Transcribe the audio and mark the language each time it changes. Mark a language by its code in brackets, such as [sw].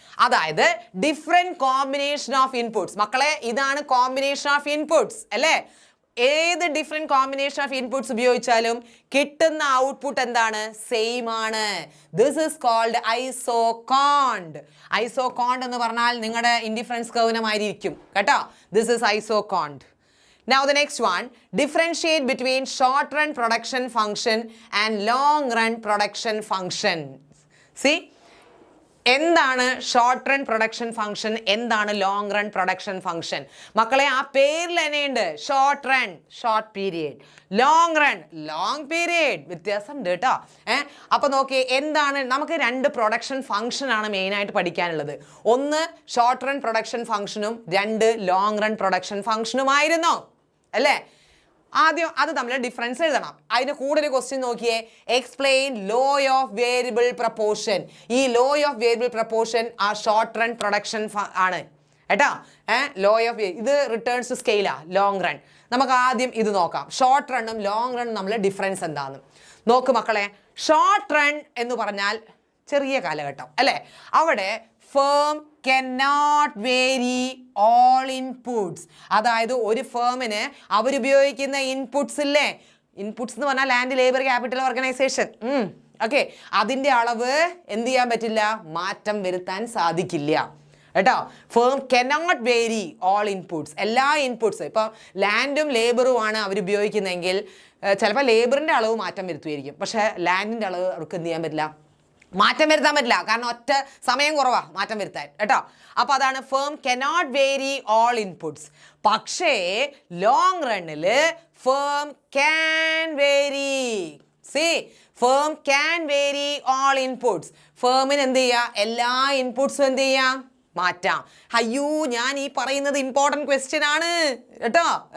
[ml] അതായത് different combination of inputs. മക്കളെ, ഇതാണ് കോമ്പിനേഷൻ ഓഫ് ഇൻപുട്സ് അല്ലേ? ഏത് ഡിഫറെൻറ്റ് കോമ്പിനേഷൻ ഓഫ് ഇൻപുട്സ് ഉപയോഗിച്ചാലും കിട്ടുന്ന ഔട്ട്പുട്ട് എന്താണ്? സെയിം ആണ്. [en] This is called isoquant. [ml] ഐസോകോണ്ട് എന്ന് പറഞ്ഞാൽ നിങ്ങളുടെ ഇൻഡിഫറൻസ് കർവിനുമായിരിക്കും കേട്ടോ. [en] This is isoquant. Now the next one, differentiate between short run production function and long run production function. [ml] See, എന്താണ് ഷോർട്ട് റൺ പ്രൊഡക്ഷൻ ഫംഗ്ഷൻ, എന്താണ് ലോങ് റൺ പ്രൊഡക്ഷൻ ഫംഗ്ഷൻ? മക്കളെ, ആ പേരിൽ തന്നെയുണ്ട്. Short run short period, long run long period. വ്യത്യാസം ഉണ്ട് കേട്ടോ. അപ്പോൾ നോക്കിയേ, എന്താണ് നമുക്ക് 2 പ്രൊഡക്ഷൻ ഫംഗ്ഷൻ ആണ് മെയിനായിട്ട് പഠിക്കാനുള്ളത്. ഒന്ന് ഷോർട്ട് റൺ പ്രൊഡക്ഷൻ ഫംഗ്ഷനും 2 ലോങ് റൺ പ്രൊഡക്ഷൻ ഫംഗ്ഷനുമായിരുന്നു അല്ലേ? ആദ്യം അത് തമ്മിൽ ഡിഫറൻസ് എഴുതണം. അതിന് കൂടെ ഒരു ക്വസ്റ്റ്യൻ നോക്കിയേ, [en] Explain law of variable proportion. [ml] ഈ ലോ ഓഫ് വേരിയബിൾ പ്രപ്പോർഷൻ ആ ഷോർട്ട് റൺ പ്രൊഡക്ഷൻ ആണ് കേട്ടോ. ലോ ഓഫ് ഇത് returns to scalar, long run. നമുക്ക് ആദ്യം ഇത് നോക്കാം. ഷോർട്ട് റണ്ണും ലോങ് റണ്ണും തമ്മിൽ ഡിഫറൻസ് എന്താണെന്ന് നോക്ക് മക്കളെ. ഷോർട്ട് റൺ എന്ന് പറഞ്ഞാൽ ചെറിയ കാലഘട്ടം അല്ലേ? [en] അവിടെ firm cannot vary all inputs. [ml] അതായത് ഒരു ഫേമിന് അവരുപയോഗിക്കുന്ന ഇൻപുട്സ് ഇല്ലേ, ഇൻപുട്സ് എന്ന് പറഞ്ഞാൽ land, labour, capital, organisation. Okay, അതിൻ്റെ അളവ് എന്ത് ചെയ്യാൻ പറ്റില്ല? മാറ്റം വരുത്താൻ സാധിക്കില്ല കേട്ടോ. [en] Firm cannot vary all inputs. [ml] എല്ലാ ഇൻപുട്സ്, ഇപ്പം ലാൻഡും ലേബറും ആണ് അവരുപയോഗിക്കുന്നതെങ്കിൽ ചിലപ്പോൾ ലേബറിൻ്റെ അളവ് മാറ്റം വരുത്തുമായിരിക്കും, പക്ഷേ ലാൻഡിൻ്റെ അളവ് അവർക്ക് എന്ത് ചെയ്യാൻ പറ്റില്ല? മാറ്റം വരുത്താൻ പറ്റില്ല. കാരണം ഒറ്റ സമയം കുറവാ മാറ്റം വരുത്താൻ കേട്ടോ. അപ്പോൾ അതാണ് firm [en] cannot vary all inputs. പക്ഷേ long റണ്ണിൽ firm can vary. See, firm can vary all inputs. [ml] ഫേമിന് എന്ത് ചെയ്യുക? എല്ലാ ഇൻപുട്സും എന്ത് ചെയ്യാം? മാറ്റാം. അയ്യോ, ഞാൻ ഈ പറയുന്നത് ഇമ്പോർട്ടൻറ്റ് ക്വസ്റ്റ്യൻ ആണ് കേട്ടോ.